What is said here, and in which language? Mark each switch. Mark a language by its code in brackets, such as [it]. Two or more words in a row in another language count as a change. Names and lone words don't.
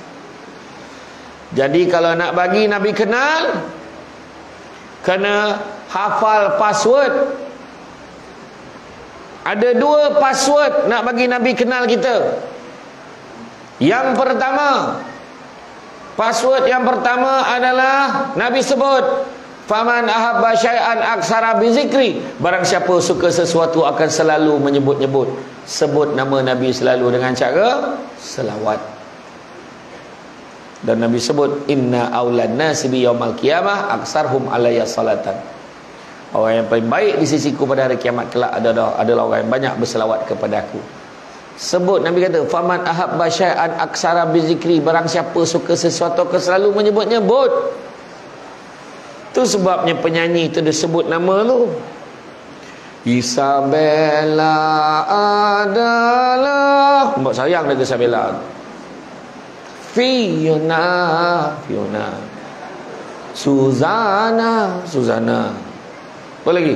[ms] Jadi kalau nak bagi Nabi kenal, kena hafal password. Ada 2 password nak bagi Nabi kenal kita. Yang pertama, password yang pertama adalah Nabi sebut, [ar] فمن أحب شيئا أكثر بذكره, [ms] barang siapa suka sesuatu akan selalu menyebut-nyebut. Sebut nama Nabi selalu dengan cara selawat. Dan Nabi sebut, [ar] إن أولى الناس بي يوم القيامة أكثرهم علي صلاة. [ms] Orang yang paling baik di sisiku pada hari kiamat kelak adalah orang yang banyak berselawat kepada aku. Sebut, Nabi kata, [ar] فمن أحب شيئا أكثر بذكره, [ms] barang siapa suka sesuatu akan selalu menyebut-nyebut. Tu sebabnya penyanyi tu dia sebut nama tu. Isabella adalah, mbak sayang dia Isabella. Fiona Suzana apa lagi?